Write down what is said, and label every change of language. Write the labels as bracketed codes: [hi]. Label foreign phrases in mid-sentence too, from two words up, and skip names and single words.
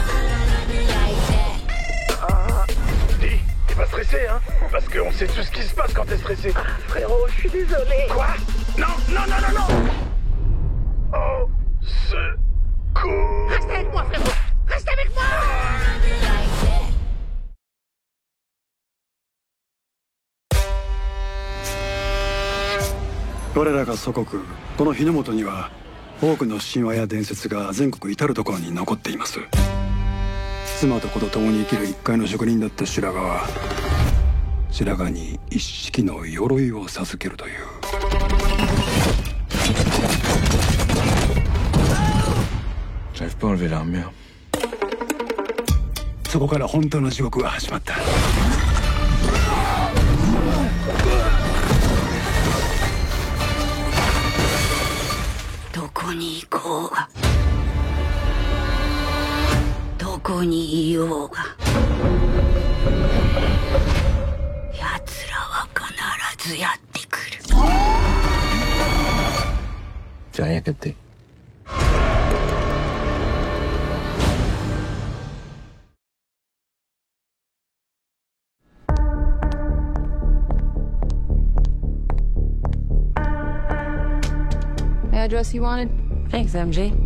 [fr] Dis, t'es pas stressé, hein? Parce qu'on sait tout ce qui se passe quand t'es stressé. Frérot, je suis désolé. Quoi? Non! Oh, secours! Reste avec moi, frérot! Reste avec moi! [ja] 我らが祖国この日の本には多くの神話や伝説が全国至る所に残っています。妻と子と共に生きる一介の職人だった白髪は白髪に一式の鎧を授けるという。 [fr] J'arrive pas à enlever l'armure. [ja] そこから本当の地獄が始まった。どこに行こうがどこにいようが奴らは必ずやってくる。 [fr] J'ai rien capté. [en] Address you wanted? Thanks, MJ.